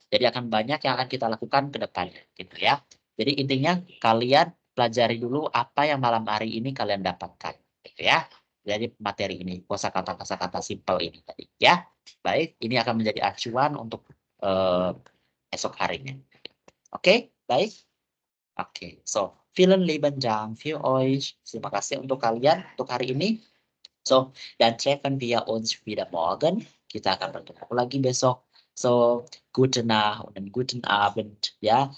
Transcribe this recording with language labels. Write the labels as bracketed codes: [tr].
[id] Jadi akan banyak yang akan kita lakukan ke depannya gitu ya. Jadi intinya kalian pelajari dulu apa yang malam hari ini kalian dapatkan gitu ya. Jadi materi ini kosakata simpel ini tadi ya. Baik, ini akan menjadi acuan untuk esok harinya. Oke, baik. [de] Oke, so vielen lieben Dank für euch. [id] Terima kasih untuk kalian untuk hari ini. [de] So, dan treffen wir uns wieder morgen. [id] Kita akan bertemu lagi besok. [de] So, gute Nacht und guten Abend ya.